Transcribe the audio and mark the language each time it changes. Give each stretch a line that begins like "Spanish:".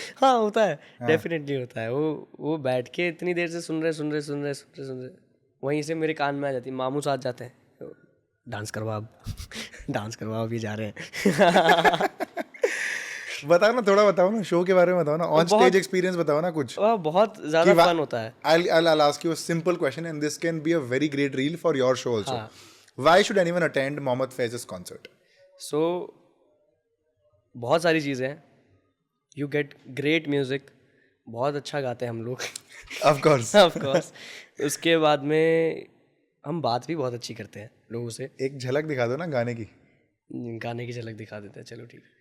Hindi: हाँ, होता है, डेफिनेटली होता है. वो बैठ के इतनी देर से सुन रहे, वहीं से मेरे कान में आ जाती. मामू साथ जाते हैं, डांस करवा अब डांस करवा, अभी जा रहे हैं. बताओ ना, थोड़ा बताओ ना, शो के बारे में बताओ ना, ऑन स्टेज एक्सपीरियंस बताओ ना कुछ. वह बहुत ज़्यादा फन होता है.
English: I'll ask you a simple question and this can be a very great reel for your show also. Why should anyone attend Mohammad Faiz's concert?
Hindi: सो बहुत सारी चीज़ें हैं.
English: you get great music,
Hindi: बहुत अच्छा गाते हैं हम लोग.
English: Of course. Of course.
Hindi: उसके बाद में हम बात भी बहुत अच्छी करते हैं लोगों से. एक झलक दिखा दो ना गाने की, गाने की झलक दिखा देते हैं. चलो ठीक